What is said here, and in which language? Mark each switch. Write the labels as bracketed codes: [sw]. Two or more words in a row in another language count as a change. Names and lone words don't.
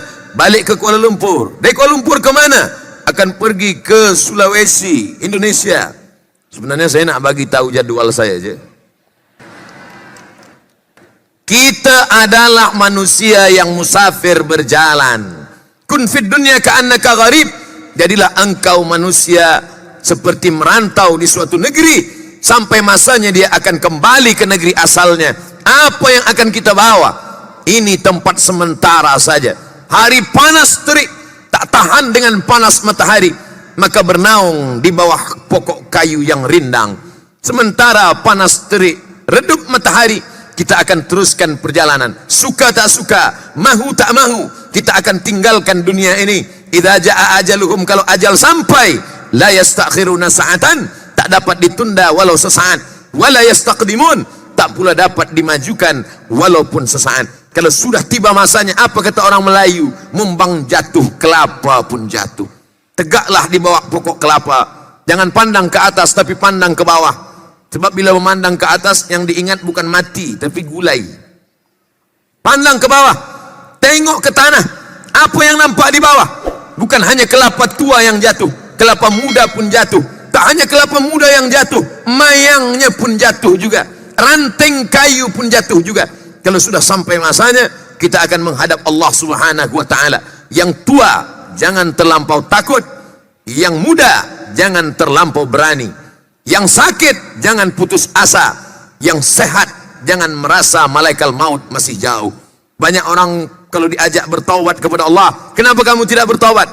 [ms] Balik ke Kuala Lumpur. Dari Kuala Lumpur ke mana? Akan pergi ke Sulawesi, Indonesia. Sebenarnya saya nak bagi tahu jadual saya je. Kita adalah manusia yang musafir berjalan. [ar] كن في الدنيا كأنك غريب, [ms] jadilah engkau manusia seperti merantau di suatu negeri, sampai masanya dia akan kembali ke negeri asalnya. Apa yang akan kita bawa? Ini tempat sementara saja. Hari panas terik, tak tahan dengan panas matahari, maka bernaung di bawah pokok kayu yang rindang. Sementara panas terik, redup matahari, kita akan teruskan perjalanan. Suka tak suka, mahu tak mahu, kita akan tinggalkan dunia ini. [ar] إذا جاء أجلهم, [ms] kalau ajal sampai, [ar] لا يستأخرون ساعة, [ms] tak dapat ditunda walau sesaat. [ar] ولا يستقدمون, [ms] tak pula dapat dimajukan walaupun sesaat. Kalau sudah tiba masanya, apa kata orang Melayu? Mumbang jatuh, kelapa pun jatuh. Tegaklah di bawah pokok kelapa. Jangan pandang ke atas, tapi pandang ke bawah. Sebab bila memandang ke atas, yang diingat bukan mati, tapi gulai. Pandang ke bawah, tengok ke tanah. Apa yang nampak di bawah? Bukan hanya kelapa tua yang jatuh, kelapa muda pun jatuh. Tak hanya kelapa muda yang jatuh, mayangnya pun jatuh juga, ranting kayu pun jatuh juga. Kalau sudah sampai masanya, kita akan menghadap Allah [ar] سبحانه وتعالى. [ms] Yang tua, jangan terlampau takut. Yang muda, jangan terlampau berani. Yang sakit, jangan putus asa. Yang sehat, jangan merasa malaikat maut masih jauh. Banyak orang kalau diajak bertaubat kepada Allah, kenapa kamu tidak bertaubat?